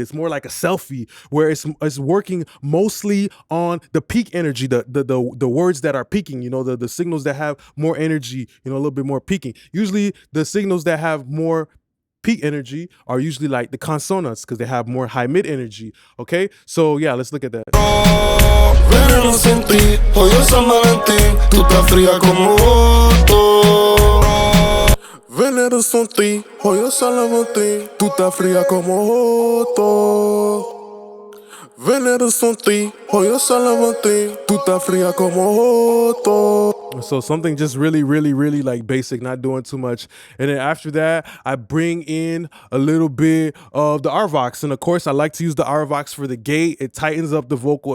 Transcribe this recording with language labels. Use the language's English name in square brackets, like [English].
[English] It's more like a selfie, where it's working mostly on the peak energy, the words that are peaking, you know, the signals that have more energy, you know, a little bit more peaking. Usually the signals that have more peak energy are usually like the consonants because they have more high mid energy. Okay, so yeah, let's look at that. [Spanish] Veneno sin ti, hoy es San Valentín, tú estás fría como joto. Veneno sin ti, hoy es San Valentín, tú estás fría como joto. Veneno sin ti, hoy es San Valentín, tú estás fría como joto. [English] So something just really like basic, not doing too much. And then after that, I bring in a little bit of the RVox. And of course, I like to use the RVox for the gate. It tightens up the vocal.